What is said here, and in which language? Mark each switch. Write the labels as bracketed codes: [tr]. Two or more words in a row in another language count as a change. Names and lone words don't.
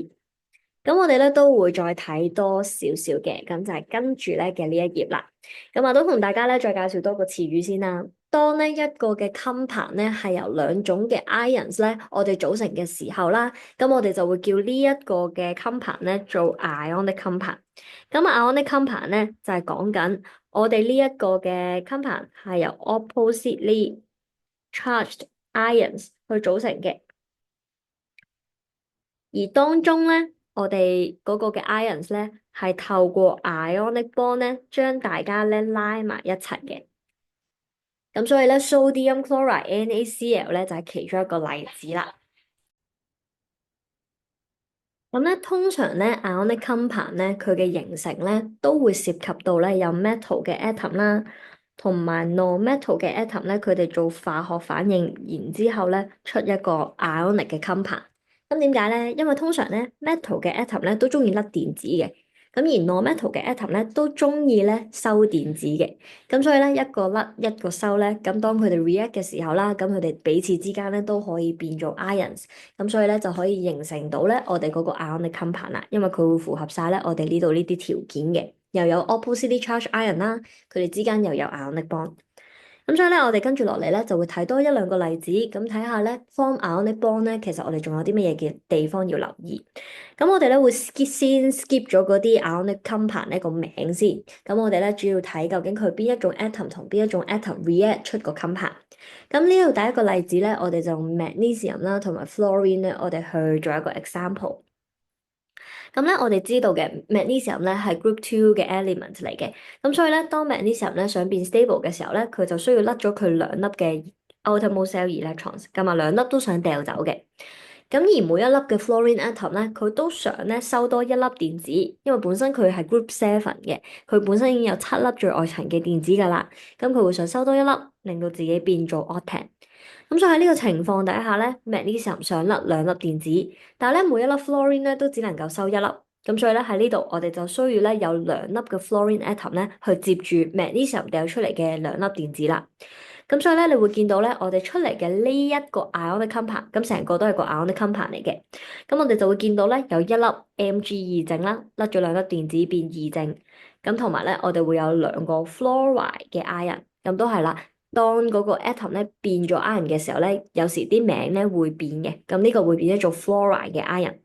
[yue] 咁我哋咧都會再睇多少少嘅，咁就係跟住咧嘅呢一頁啦。咁啊，都同大家咧再介紹多個詞語先啦。當呢一個嘅 compound 咧係由兩種嘅 ions 咧，我哋組成嘅時候啦，咁我哋就會叫呢一個嘅 compound 咧做 [en] ionic compound。 [yue] 咁 [en] ionic compound [yue] 咧就係講緊我哋呢一個嘅 compound 係由 [en] oppositely charged ions [yue] 去組成嘅，而當中咧。我哋嗰個嘅 ions 咧，係透過 [en] ionic bond [yue] 咧，將大家咧拉埋一齊嘅。咁所以咧 ， [en] sodium chloride NaCl [yue] 咧就係其中一個例子啦。咁咧，通常咧 [en] ionic compound [yue] 咧，佢嘅形成咧都會涉及到咧有 metal 嘅 atom 啦，同埋 non-metal 嘅 atom 咧，佢哋做化學反應，然之後咧出一個 ionic 嘅 compound。咁點解咧？因為通常咧 metal 嘅 atom 咧都中意甩電子嘅。咁而 non-metal 嘅 atom 咧都中意咧收電子嘅，咁所以咧一個甩一個收咧，咁當佢哋 react 嘅時候啦，咁佢哋彼此之間咧都可以變做 ions，咁所以咧就可以形成到咧我哋嗰個 [en] ionic compound [yue] 啦，因為佢會符合晒咧我哋呢度呢啲條件嘅，又有 [en] oppositely charged ion [yue] 啦，佢哋之間又有 [en] ionic bond。 [yue] 咁所以咧，我哋跟住落嚟咧，就會睇多一兩個例子，咁睇下咧 [en] form ionic bond [yue] 咧，其實我哋仲有啲乜嘢嘅地方要留意。咁我哋咧會先 skip 咗嗰啲 [en] ionic compound [yue] 呢個名先。咁我哋咧主要睇究竟佢邊一種 atom 同邊一種 atom react 出個 compound。咁呢度第一個例子咧，我哋就用 magnesium 啦同埋 fluorine 咧，我哋去做一個 example。咁咧，我哋知道嘅 magnesium 咧係 [en] group two [yue] 嘅 element 嚟嘅，咁所以咧，當 magnesium 咧想變 stable 嘅時候咧，佢就需要甩咗佢兩粒嘅 [en] outermost shell electrons， [yue] 咁啊兩粒都想掉走嘅。咁而每一粒嘅 [en] fluorine atom [yue] 咧，佢都想咧收多一粒電子，因為本身佢係 [en] group seven [yue] 嘅，佢本身已經有七粒最外層嘅電子㗎啦，咁佢會想收多一粒，令到自己變做 octet。咁所以喺呢個情況底下咧，magnesium 想甩兩粒電子，但係咧每一粒 fluorine 咧都只能夠收一粒，咁所以咧喺呢度我哋就需要咧有兩粒嘅 [en] fluorine atom [yue] 咧去接住 magnesium 掉出嚟嘅兩粒電子啦。咁所以咧你會見到咧我哋出嚟嘅呢一個 [en] ionic compound， [yue] 咁成個都係個 [en] ionic compound [yue] 嚟嘅。咁我哋就會見到咧有一粒 Mg 二正啦，甩咗兩粒電子變二正，咁同埋咧我哋會有兩個 fluoride 嘅 ion，咁都係啦。當嗰個 atom 咧變咗 ion 嘅時候咧，有時啲名咧會變嘅，咁呢個會變咗做 fluoride 嘅 ion。